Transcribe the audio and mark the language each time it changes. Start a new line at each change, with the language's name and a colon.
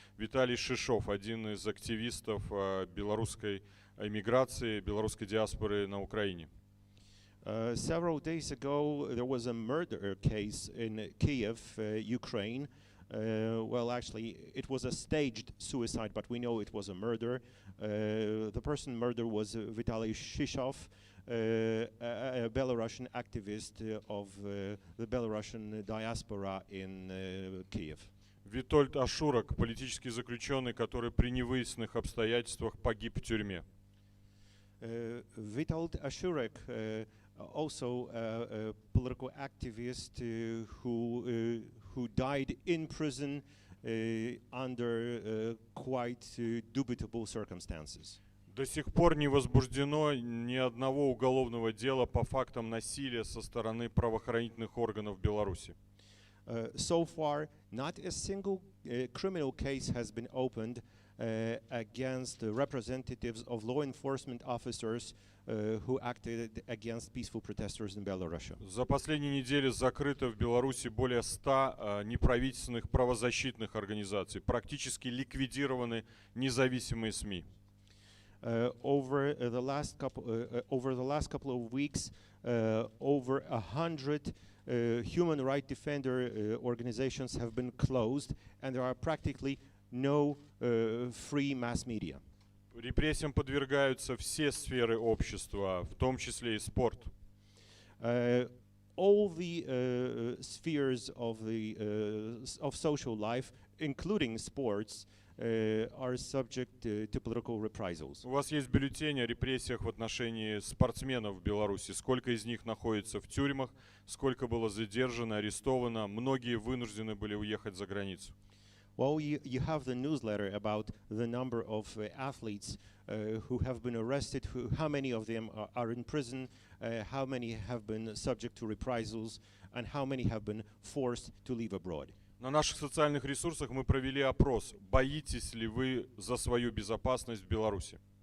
Russian: Виталий Шишов, один из активистов белорусской эмиграции, белорусской диаспоры на Украине.
English: Several days ago, there was a murder case in Kiev, Ukraine. Well, actually, it was a staged suicide, but we know it was a murder. The person murdered was Vitaly Shishov, a Belarusian activist of the Belarusian diaspora in Kiev.
Russian: Витольд Ашурок, политический заключенный, который при невыясненных обстоятельствах погиб в тюрьме.
English: Witold Ashurek, also a political activist who died in prison under quite dubitable circumstances.
Russian: До сих пор не возбуждено ни одного уголовного дела по фактам насилия со стороны правоохранительных органов Беларуси.
English: So far, not a single criminal case has been opened against the representatives of law enforcement officers who acted against peaceful protesters in Belarus.
Russian: За последние недели закрыто в Беларуси более 100 неправительственных правозащитных организаций. Практически ликвидированы независимые СМИ.
English: Over the last couple of weeks, over 100 human rights defender organizations have been closed, and there are practically no free mass media.
Russian: Репрессиям подвергаются все сферы общества, в том числе и спорт.
English: All the spheres of social life, including sports, are subject to political reprisals.
Russian: У вас есть бюллетень о репрессиях в отношении спортсменов в Беларуси. Сколько из них находится в тюрьмах, сколько было задержано, арестовано. Многие вынуждены были уехать за границу.
English: Well, you have the newsletter about the number of athletes who have been arrested, how many of them are in prison, how many have been subject to reprisals, and how many have been forced to leave abroad.
Russian: На наших социальных ресурсах мы провели опрос. Боитесь ли вы за свою безопасность в Беларуси?